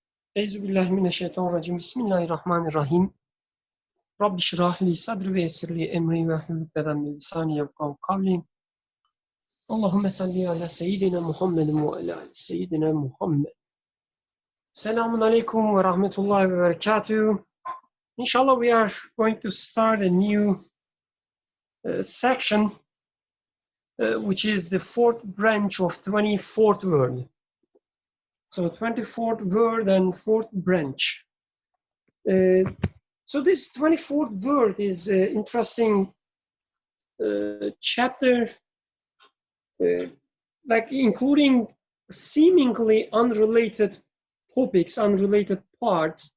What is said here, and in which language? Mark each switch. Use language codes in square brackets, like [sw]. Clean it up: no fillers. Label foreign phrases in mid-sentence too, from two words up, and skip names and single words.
[ar] أعوذ بالله من الشيطان الرجيم. بسم الله الرحمن الرحيم. رب اشرح لي صدري ويسر لي أمري واحلل عقدة من لساني يفقهوا قولي. اللهم صل على سيدنا محمد وعلى آل سيدنا محمد. السلام عليكم ورحمة الله وبركاته. [en] Inshallah we are going to start a new section which is the fourth branch of 24th word. So 24th word and fourth branch. So this 24th word is an interesting chapter, like including seemingly unrelated topics, unrelated parts.